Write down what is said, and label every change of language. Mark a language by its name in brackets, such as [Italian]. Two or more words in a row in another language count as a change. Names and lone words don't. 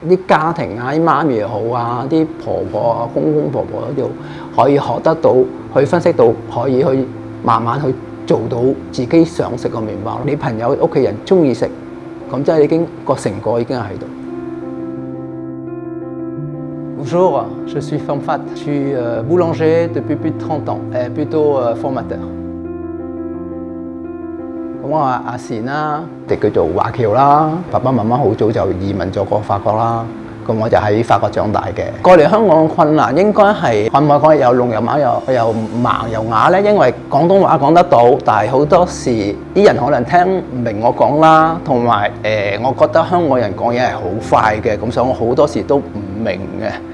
[Cantonese] 啲家庭啊，啲媽咪又好啊，啲婆婆啊、公公婆婆都可以學得到，去分析到，可以去慢慢去做到自己想食個麵包。你朋友屋企人中意食，咁即係已經個成果已經喺度。 [French] Bonjour, je suis Pham-Phat, je suis boulanger depuis plus de 30 ans, plutôt formateur。 [Cantonese] 咁我阿善啦，亦叫做華僑啦，爸爸媽媽好早就移民咗過法國啦，咁我就喺法國長大嘅。過嚟香港嘅困難應該係可唔可以講有聾有啞又盲又啞咧？因為廣東話講得到，但係好多時啲人可能聽唔明我講啦，同埋我覺得香港人講嘢係好快嘅，咁所以我好多時都唔明嘅。